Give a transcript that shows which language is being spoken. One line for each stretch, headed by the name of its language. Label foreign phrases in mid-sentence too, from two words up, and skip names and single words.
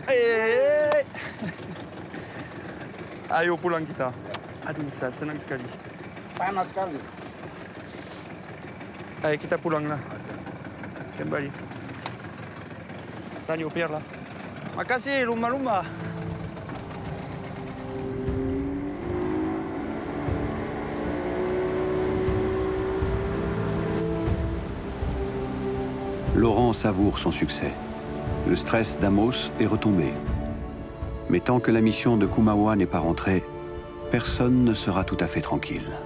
Indonesian: Ayo pulang kita. Aduh, saya senang sekali. Panas sekali. Ayo kita pulanglah. Kembali. Saya nyupir lah. Makasih, lumba-lumba.
French: Laurent savoure son succès. Le stress d'Amos est retombé. Mais tant que la mission de Kumaoa n'est pas rentrée, personne ne sera tout à fait tranquille.